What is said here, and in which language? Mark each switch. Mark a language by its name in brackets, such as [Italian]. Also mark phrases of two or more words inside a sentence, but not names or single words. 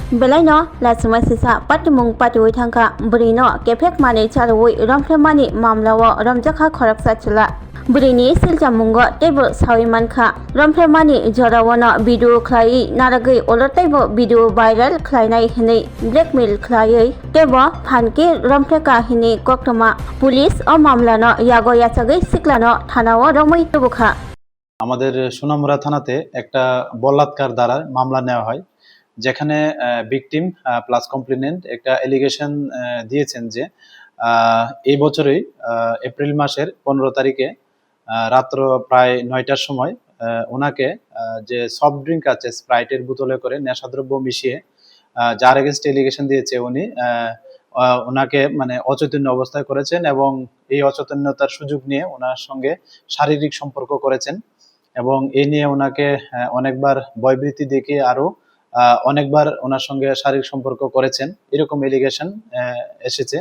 [Kok Borok] Belaino la sumai sisa patimung patiwi thangka burino kefek mani charwi romfemani mamlawo romjakha khoraksa chula burini siljamungo tebo sawimankha romfemani jorawono video khlai naragui olotaibo video viral khlainai hinai blackmail khlaioi tebo phanki romfeka hini koktoma police o mamlano yago yachagui siklano thanao romui tubukha [Bangla] আমাদের সোনামুড়া থানাতে একটা বলাৎকার দ্বারা মামলা নেওয়া হয় যেখানে [English] victim plus complainant [Bangla] একটা এলিগেশন দিয়েছেন যে এই বছরই এপ্রিল মাসের 15 তারিখে রাত্র প্রায় 9টার সময় ওনাকে যে [English] soft drink [Bangla] আছে স্প্রাইটের বোতলে করে নেশাদ্রব্য মিশিয়ে যার [English] against allegation [Bangla] দিয়েছে উনি ওনাকে মানে অচৈতন্য অবস্থায় করেছেন এবং এই অচৈতন্যতার সুযোগ নিয়ে ওনার সঙ্গে শারীরিক সম্পর্ক করেছেন এবং এই নিয়ে ওনাকে অনেকবার ভয়ভীতি দেখিয়ে আরো অনেকবার ওনার সঙ্গে শারীরিক সম্পর্ক করেছেন এরকম এলিগেশন এসেছে।